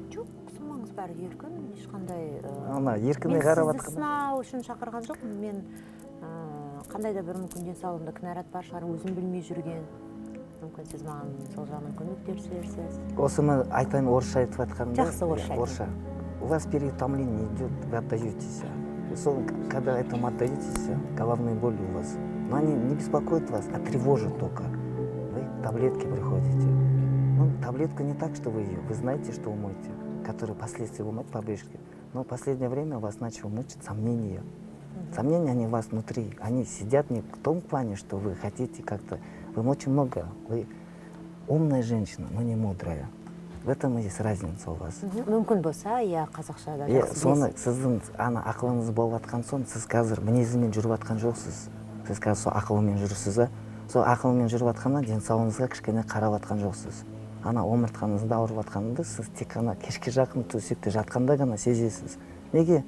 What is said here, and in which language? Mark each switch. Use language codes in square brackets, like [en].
[kk] Жоқ, қысылмаңыз, бәрі еркін, ешқандай... Ана еркіне қарап мен сізді сынау үшін шақырған жоқпын. Мен қандай да бір мүмкін денсаулығымда кінәрат бар шығар, өзім білмей жүрген. Мүмкін сіз маған сол жағынан көмектесерсіз. Осы мен айтайын, орысша айтып атқанда. Жақсы, орысша айтыңыз. [ru] У вас переутомление идет, вы отдаетесь. Когда этому отдаетесь, головные боли у вас. Но они не беспокоят вас, а тревожат только. Вы к таблетке приходите. Ну, таблетка не так, что вы ее, вы знаете, что вы моете, которые последствия вы моете побежки. Но в последнее время вас начало мучить сомнения. Сомнения, они у вас внутри. Они сидят не в том плане, что вы хотите как-то... Вы очень много... Вы умная женщина, но не мудрая. В этом и есть разница у вас. [kk] Мүмкін болса, я қазақшада жақсы. Соны сіздің ақылыңыз болып атқан соң, сіз қазір мінезімен жүріп атқан жоқсыз. Сіз қазір сол ақылымен жүрсіз, сол ақылымен жүріп атқанда денсаулығыңызға кішкене қарап атқан жоқсыз. Ана омыртқаңызда ауырып атқанды сіз тек қана кешке жақын төсекте жатқанда ғана сезесіз. Неге?